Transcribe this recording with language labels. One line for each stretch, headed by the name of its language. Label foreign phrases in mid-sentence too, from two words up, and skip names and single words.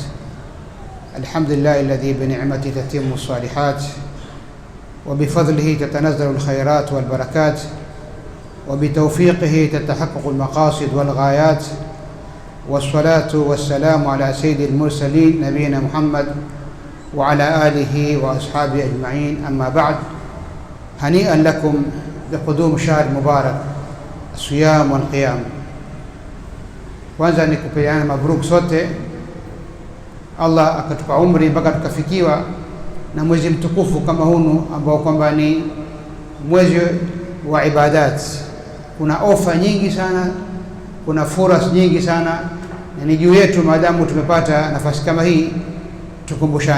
Arabic: الحمد لله الذي بنعمته تتم الصالحات وبفضله تتنزل الخيرات والبركات وبتوفيقه تتحقق المقاصد والغايات، والصلاة والسلام على سيد المرسلين نبينا محمد وعلى آله وأصحابه أجمعين. أما بعد، هنيئا لكم بقدوم شهر مبارك الصيام والقيام.
Swahili: Kwanza ni kupeana mabruk sote, Allah akatupa umri mpaka tukafikiwa na mwezi mtukufu kama hunu ambao kwamba ni mwezi wa ibadat. Kuna ofa nyingi sana, kuna furas nyingi sana, na ni juu yetu maadamu tumepata nafasi kama hii tukumbushane.